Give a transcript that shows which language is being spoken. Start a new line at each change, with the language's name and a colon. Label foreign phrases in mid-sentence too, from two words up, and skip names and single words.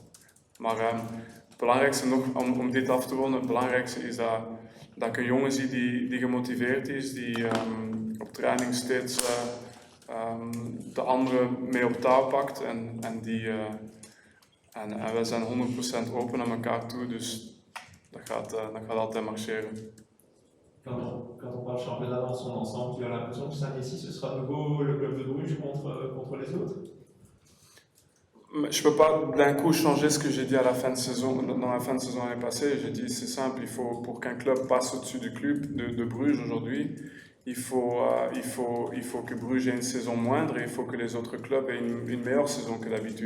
Dutch: Maar het belangrijkste nog, om dit af te ronden, het belangrijkste is dat ik een jongen zie die gemotiveerd is, die op training steeds de anderen mee op touw pakt en wij zijn 100% open naar elkaar toe, dus dat gaat altijd marcheren.
French: Quand on parle championnat dans son ensemble, tu as l'impression que cette année-ci, ce sera de nouveau le club de Bruges contre les autres? Je ne peux pas d'un coup changer ce que j'ai dit à la fin de saison, dans la fin de saison l'année passée. J'ai dit c'est simple, pour qu'un club passe au-dessus du club de Bruges aujourd'hui, il faut que Bruges ait une saison moindre et il faut que les autres clubs aient une meilleure saison que d'habitude.